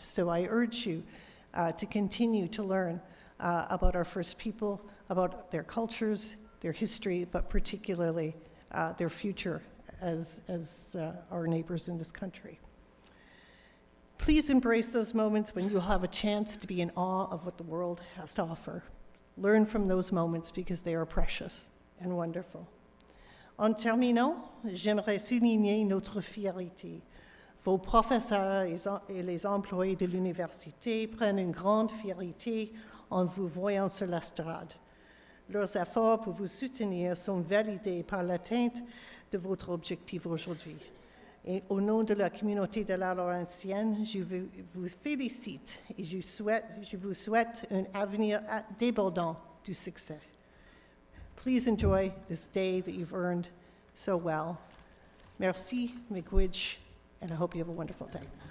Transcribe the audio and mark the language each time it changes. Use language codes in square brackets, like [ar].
[en] So I urge you to continue to learn about our First People, about their cultures, their history, but particularly their future as our neighbors in this country. Please embrace those moments when you'll have a chance to be in awe of what the world has to offer. Learn from those moments because they are precious and wonderful. [fr] En terminant, j'aimerais souligner notre fierté. Vos professeurs et les employés de l'université prennent une grande fierté en vous voyant sur l'estrade. Leurs efforts pour vous soutenir sont validés par l'atteinte de votre objectif aujourd'hui. Et au nom de la communauté de la Laurentienne, je vous félicite et je vous souhaite un avenir débordant du succès. [en] Please enjoy this day that you've earned so well. [fr] Merci, [oj] miigwech, [en] and I hope you have a wonderful day.